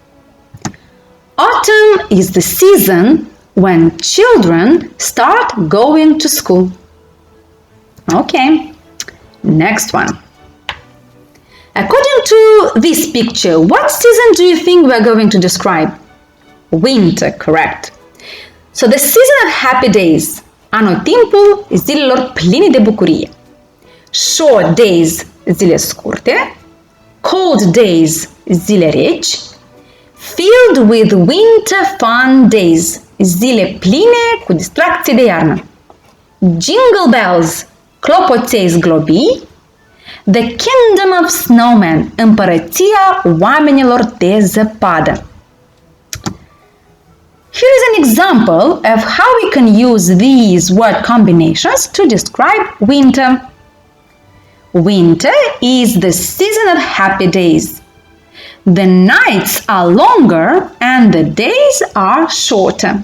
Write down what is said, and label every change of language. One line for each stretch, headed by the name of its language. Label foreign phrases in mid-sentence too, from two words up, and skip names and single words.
English: Autumn is the season when children start going to school. Okay, next one. According to this picture, what season do you think we are going to describe? Winter, correct. So the season of happy days,
Romanian: anotimpul zilelor pline de bucurie.
English: Short days,
Romanian: zile scurte.
English: Cold days,
Romanian: zile reci.
English: Filled with winter fun days,
Romanian: zile pline cu distracții de iarnă.
English: Jingle bells,
Romanian: clopoței zglobii.
English: The Kingdom of Snowmen,
Romanian: împărăția oamenilor de zăpadă.
English: Here is an example of how we can use these word combinations to describe winter. Winter is the season of happy days. The nights are longer and the days are shorter.